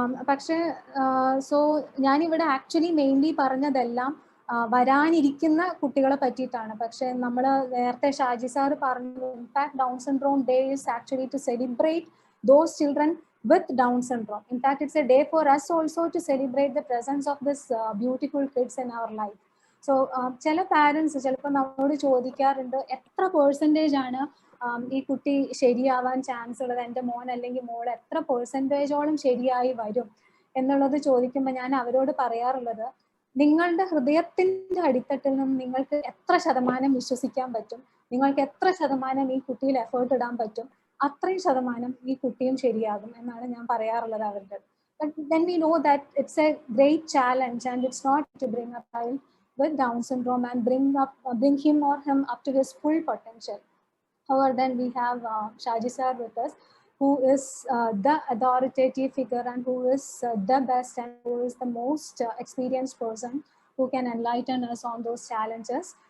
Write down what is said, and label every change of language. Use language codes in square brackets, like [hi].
[ml] പക്ഷേ സോ ഞാനിവിടെ actually mainly പറഞ്ഞതെല്ലാം വരാനിരിക്കുന്ന കുട്ടികളെ പറ്റിയിട്ടാണ്. പക്ഷെ നമ്മൾ നേരത്തെ ഷാജി സാർ പറഞ്ഞു, [en] In fact down syndrome day is actually to celebrate those children with Down syndrome. In fact, it's a day for us also to celebrate the presence of this beautiful kids in our life. [ml] So ചില parents ചിലപ്പോൾ നമ്മളോട് ചോദിക്കാറുണ്ട്, എത്ര percentage ആണ് ഈ കുട്ടി ശരിയാവാൻ chance ഉള്ളത്, എൻ്റെ മോൻ അല്ലെങ്കിൽ മോൾ എത്ര പെർസെൻറ്റേജോളം ശരിയായി വരും എന്നുള്ളത് ചോദിക്കുമ്പോൾ ഞാൻ അവരോട് പറയാറുള്ളത്, നിങ്ങളുടെ ഹൃദയത്തിൻ്റെ അടിത്തട്ടിൽ നിന്ന് നിങ്ങൾക്ക് എത്ര ശതമാനം വിശ്വസിക്കാൻ പറ്റും, നിങ്ങൾക്ക് എത്ര ശതമാനം ഈ കുട്ടിയിൽ എഫേർട്ട് ഇടാൻ പറ്റും, അത്രയും ശതമാനം ഈ കുട്ടിയും ശരിയാകും എന്നാണ് ഞാൻ പറയാറുള്ളത് അവരുടെ. [en] But then we know that it's a great challenge and it's not to bring a child with Down syndrome and bring him or him up to his full potential. However, then we have Shaji sir with us, who is the authoritative figure and who is the best and who is the most experienced person who can enlighten us on those challenges.